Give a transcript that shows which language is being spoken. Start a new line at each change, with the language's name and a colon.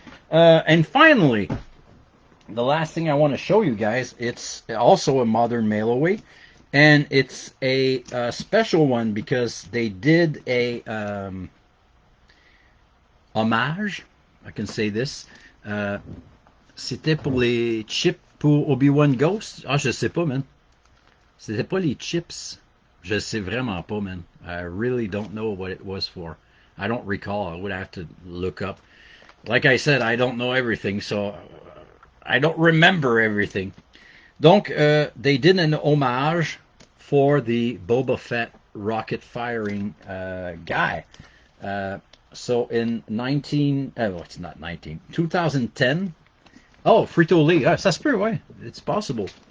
English: And finally, the last thing I want to show you guys, it's also a modern mail-away, and it's a special one because they did a homage. I can say this.
French: C'était pour les chips pour Obi-Wan Ghost. Ah, je sais pas, man. C'était pas les chips. Je sais vraiment pas, man.
English: I really don't know what it was for. I don't recall. I would have to look up. Like I said, I don't know everything, so I don't remember everything. Donc, they did an homage for the Boba Fett rocket firing guy. So in 2010. Oh, Frito-Lay.
French: Ah, ça se peut, ouais.
English: It's possible.